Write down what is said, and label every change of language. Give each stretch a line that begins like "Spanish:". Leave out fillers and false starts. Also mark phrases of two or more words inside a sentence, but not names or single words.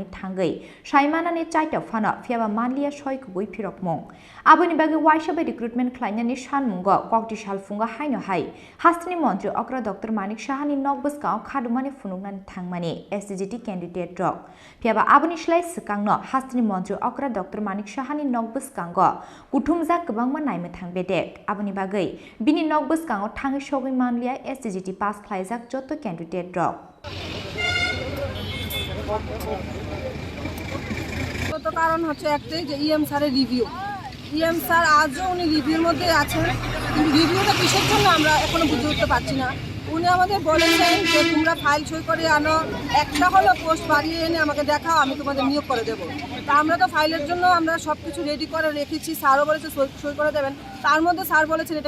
Kok Borok: thangai Saimanani chaita phana piaba manliya soi kubui phirokmung Aboni bagai Waisabai recruitment klanyani shanmungo Koktisalo funga Hainohai hastini mantri okra Dr.Manik Sahani Bwskango Khadumani Phunuknani thangmani STGT
English: candidate drop
Kok Borok: piaba aboni slai swkangno hastini mantri okra Dr.Manik Sahani Bwskango kuthumjak kwbangma naime thangbedek aboni bagai bini Bwskango thangi sogui manliya STGT pass khlaijak joto
English: candidate drop
Bangla: তো কারণ হচ্ছে একটাই যে ইএম স্যারের রিভিউ ইএম স্যার আজও উনি রিভিউর মধ্যে আছেন কিন্তু রিভিউটা কিসের জন্য আমরা এখনো বুঝে উঠতে পারছি না উনি আমাদের বলেছেন যে তোমরা ফাইল সই করে আনো একটা হলো পোস্ট বাড়িয়ে এনে আমাকে দেখাও আমি তোমাদের নিয়োগ করে দেবো তা আমরা তো ফাইলের জন্য আমরা সব কিছু রেডি করে রেখেছি স্যারও বলেছে সই করে দেবেন তার মধ্যে স্যার বলেছেন এটা